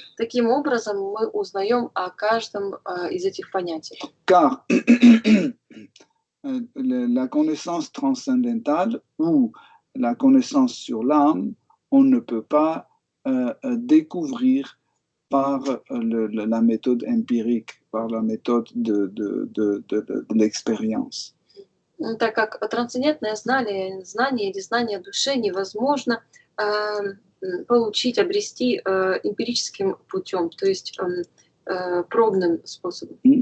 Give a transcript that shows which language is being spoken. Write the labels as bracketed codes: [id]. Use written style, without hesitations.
[ru] Таким образом, мы узнаем о каждом из этих понятий. [fr] Car la connaissance transcendantale ou la connaissance sur l'âme, on ne peut pas découvrir par la méthode empirique, par la méthode de l'expérience. [ru] Так как трансцендентное знание или знание души невозможно получить, обрести эмпирическим путем, то есть пробным способом.